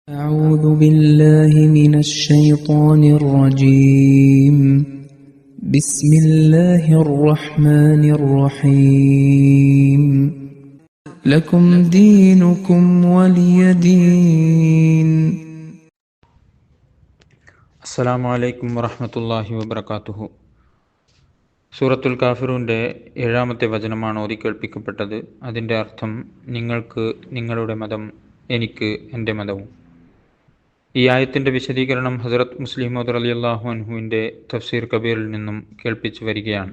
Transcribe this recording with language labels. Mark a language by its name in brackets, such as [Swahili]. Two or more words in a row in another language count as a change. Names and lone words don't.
[Arabic] أعوذ بالله من الشيطان الرجيم بسم الله الرحمن الرحيم لكم دينكم ولي دين. السلام عليكم ورحمة الله وبركاته. [Malayalam] സൂറത്തുൽ കാഫിറൂൻ്റെ 7-ാമത്തെ വചനമാണ് ഓതിക്കേൾപ്പിക്കപ്പെട്ടത്. അതിൻ്റെ അർത്ഥം, നിങ്ങൾക്ക് നിങ്ങളുടെ മതം, എനിക്ക് എൻ്റെ മതവും. ഈ ആയത്തിൻ്റെ വിശദീകരണം ഹസ്രത്ത് മുസ്ലിം മൗദ് [Arabic] رضي الله عنه [Malayalam] തഫ്സീർ കബീറിൽ നിന്നും കേൾപ്പിച്ചു വരികയാണ്.